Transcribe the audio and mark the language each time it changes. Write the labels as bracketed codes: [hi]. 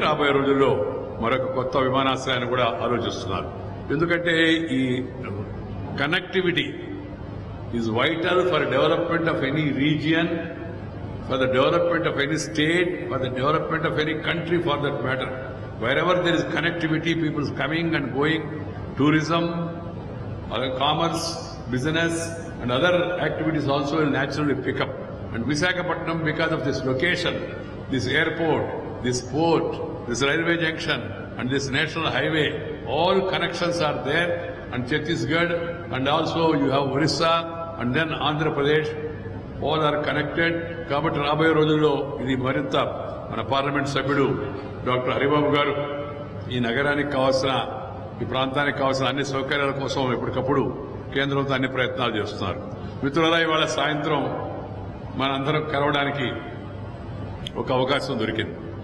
[te] రాబోయే రోజుల్లో మరొక కొత్త విమానాశ్రయాన్ని కూడా ఆలోచిస్తున్నారు. ఎందుకంటే [en] ఈ connectivity is vital for development of any region, for the development of any state, for the development of any country for that matter. Wherever there is connectivity, people coming and going, tourism, commerce, business and other activities also will naturally pick up. And Visakhapatnam, because of this location, this airport, this port, this railway junction and this national highway, all connections are there, and Chhattisgarh, and also you have Orissa and then Andhra Pradesh, all are connected. [te] కాబట్టి రాబోయే రోజుల్లో ఇది మరింత మన parliament సభ్యుడు doctor Haribabu గారు ఈ నగరానికి కావాల్సిన, ఈ ప్రాంతానికి కావాల్సిన అన్ని సౌకర్యాల కోసం ఎప్పటికప్పుడు కేంద్రంతో అన్ని ప్రయత్నాలు చేస్తున్నారు. మిత్రులారా, ఇవాళ సాయంత్రం మనందరం కలవడానికి ఒక అవకాశం దొరికింది.